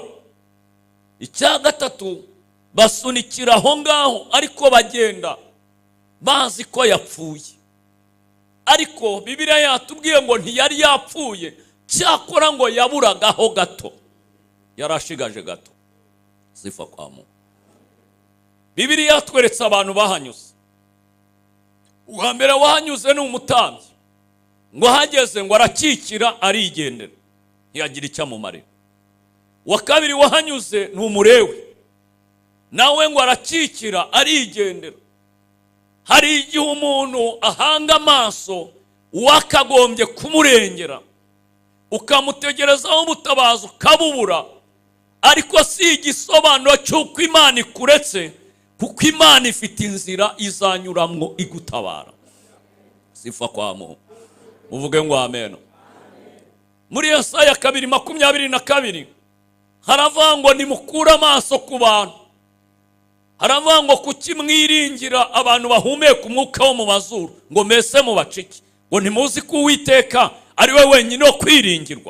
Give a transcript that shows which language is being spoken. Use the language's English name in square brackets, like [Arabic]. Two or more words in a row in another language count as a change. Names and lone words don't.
[Kinyarwanda] Icya gatatu basunikira aho ngaho, ariko bagenda bazi ko yapfuye. Ariko Bibiliya yatubwiye ngo ntiyari yapfuye, cyakora ngo yaburagaho gato, yarashigaje gato. [Swahili] Sifa kwa Mungu. [Kinyarwanda] Bibiliya yatweretse abantu bahanyuze. Uwa mbere wahanyuze ni umutambyi, ngo hageze ngo arakikira arigendera, ntiyagira icyo amumarira. Uwa kabiri wahanyuze ni umulewi, nawe ngo arakikira arigendera. Hari igihe umuntu ahanga amaso wakagombye kumurengera, ukamutegerezaho ubutabazi ukabubura, ariko si igisobanuro cy'uko Imana ikuretse, kuko Imana ifite inzira izanyuramwo igutabara. [Swahili] Sifa kwa Mungu. [Kinyarwanda] Uvuge ngo amen. Muri Yesaya 2:22 haravuga ngo nimukura amaso ku bantu, haravuga ngo kuki mwiringira abantu bahumeka umwuka wo mu mazuru, ngo mese mu baciki, ngo ntimuzi ko Uwiteka ari we wenyine wo kwiringirwa.